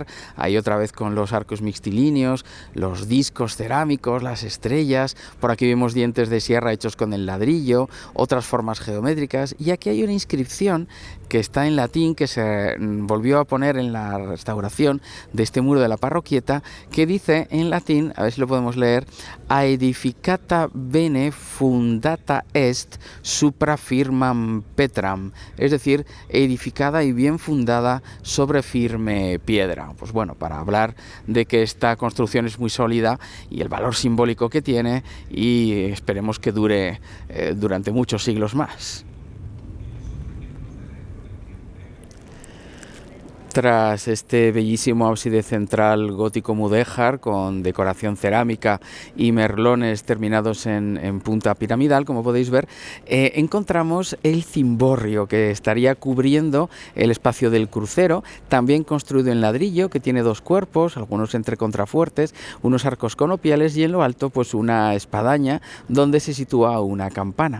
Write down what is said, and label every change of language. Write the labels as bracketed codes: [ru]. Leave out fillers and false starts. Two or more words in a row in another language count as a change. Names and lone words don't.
[es] Ahí otra vez con los arcos mixtilíneos, los discos cerámicos, las estrellas. Por aquí vemos dientes de sierra hechos con el ladrillo, otras formas geométricas. Y aquí hay una inscripción que está en latín, que se volvió a poner en la restauración de este muro de la parroquieta, que dice en latín, a ver si lo podemos leer: [la] aedificata bene fundata est supra firmam petram, [es] es decir, edificada y bien fundada sobre firme piedra. Pues bueno, para hablar de que esta construcción es muy sólida y el valor simbólico que tiene, y esperemos que dure durante muchos siglos más. Tras este bellísimo ábside central gótico mudéjar con decoración cerámica y merlones terminados en punta piramidal, como podéis ver, encontramos el cimborrio, que estaría cubriendo el espacio del crucero, también construido en ladrillo, que tiene dos cuerpos, algunos entre contrafuertes, unos arcos conopiales y en lo alto pues una espadaña donde se sitúa una campana.